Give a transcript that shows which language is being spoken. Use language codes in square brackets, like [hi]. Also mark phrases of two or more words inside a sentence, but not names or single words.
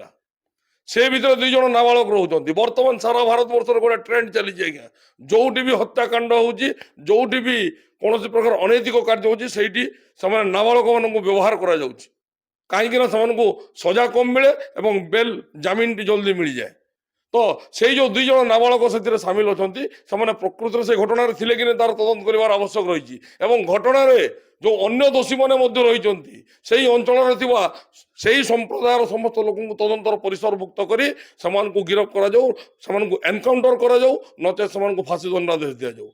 [or] ସେ ଭିତରେ 2 ଜଣ ନାବାଳକ ରହୁଛନ୍ତି। ବର୍ତ୍ତମାନ ସାରା ଭାରତବର୍ଷରେ ଗୋଟେ ଟ୍ରେଣ୍ଡ ଚାଲିଛି ଆଜ୍ଞା, ଯୋଉଠି ବି ହତ୍ୟାକାଣ୍ଡ ହଉଛି, ଯୋଉଠି ବି କୌଣସି ପ୍ରକାର ଅନୈତିକ କାର୍ଯ୍ୟ ହଉଛି, ସେଇଠି ସେମାନେ ନାବାଳକ ମାନଙ୍କୁ ବ୍ୟବହାର କରାଯାଉଛି। କାହିଁକି ନା ସେମାନଙ୍କୁ ସଜା କମ ମିଳେ ଏବଂ ବେଲ ଜାମିନଟି ଜଲ୍ଦି ମିଳିଯାଏ। ତ ସେଇ ଯେ ଦୁଇ ଜଣ ନାବାଳକ ସେଥିରେ ସାମିଲ ଅଛନ୍ତି ସେମାନେ ପ୍ରକୃତରେ ସେ ଘଟଣାରେ ଥିଲେ କି ନାହିଁ ତାର ତଦନ୍ତ କରିବାର ଆବଶ୍ୟକ ରହିଛି ଏବଂ ଘଟଣାରେ ଯୋଉ ଅନ୍ୟ ଦୋଷୀମାନେ ମଧ୍ୟ ରହିଛନ୍ତି ସେଇ ଅଞ୍ଚଳରେ ଥିବା ସେଇ ସମ୍ପ୍ରଦାୟର ସମସ୍ତ ଲୋକଙ୍କୁ ତଦନ୍ତର ପରିସରଭୁକ୍ତ କରି ସେମାନଙ୍କୁ ଗିରଫ କରାଯାଉ, ସେମାନଙ୍କୁ ଏନକାଉଣ୍ଟର କରାଯାଉ, ନଚେତ ସେମାନଙ୍କୁ ଫାଶୀ ଦଣ୍ଡାଦେଶ ଦିଆଯାଉ।